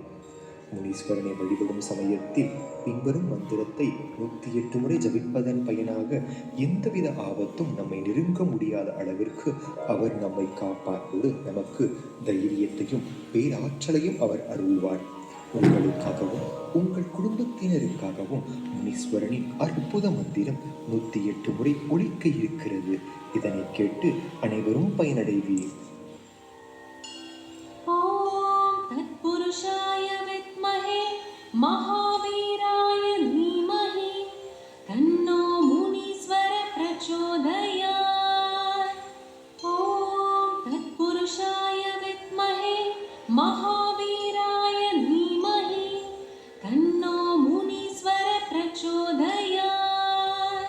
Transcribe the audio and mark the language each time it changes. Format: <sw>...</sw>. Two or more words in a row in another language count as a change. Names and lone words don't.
<ta>முனீஸ்வரனை வழிபடும் சமயத்தில் பின்வரும் மந்திரத்தை 108 முறை ஜபிப்பதன் பயனாக எந்தவித ஆபத்தும் நம்மை நெருங்க முடியாத அளவிற்கு அவர் நம்மை காப்பாற்றோடு நமக்கு தைரியத்தையும் பேராற்றலையும் அவர் அருள்வார். உங்களுக்காகவும் உங்கள் குடும்பத்தினருக்காகவும் முனீஸ்வரனின் அற்புத மந்திரம் 108 முறை ஒலிக்க இருக்கிறது. இதனை கேட்டு அனைவரும் பயனடைவீர்.</ta> <sa>महावीराय धीमहि तन्नो मुनीश्वर प्रचोदयात्। ॐ तत्पुरुषाय विद्महे महावीराय धीमहि तन्नो मुनीश्वर प्रचोदयात्।</sa>